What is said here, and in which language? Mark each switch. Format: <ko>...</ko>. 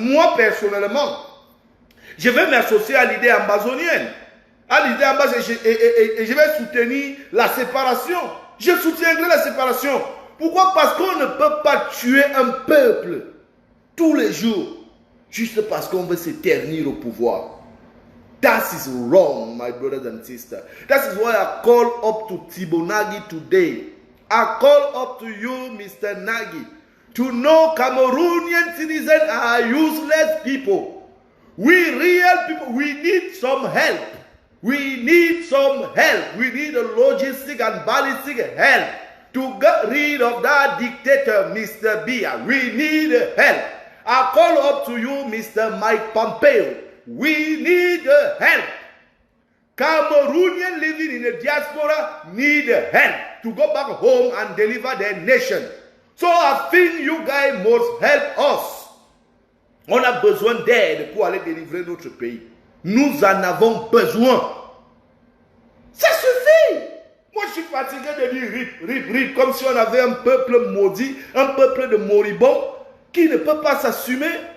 <fr>Moi, personnellement, je vais m'associer à l'idée ambazonienne. À l'idée ambazonienne. Et je vais soutenir la séparation. Je soutiendrai la séparation. Pourquoi? Parce qu'on ne peut pas tuer un peuple tous les jours. Juste parce qu'on veut se ternir au pouvoir.</fr> <en>That is wrong, my brothers and sisters. That is why I call up to Thibaut Nagy today. I call up to you, Mr. Nagy, to know Cameroonian citizens are useless people. We real people, we need some help. We need some help. We need a logistic and ballistic help to get rid of that dictator, Mr. Biya. We need help. I call up to you, Mr. Mike Pompeo. We need help. Cameroonians living in the diaspora need help to go back home and deliver their nation. So I think you guys must help us.</en> <fr>On a besoin d'aide pour aller délivrer notre pays. Nous en avons besoin. Ça suffit. Moi, je suis fatigué de dire rip, comme si on avait un peuple maudit, un peuple de moribonds qui ne peut pas s'assumer.</fr>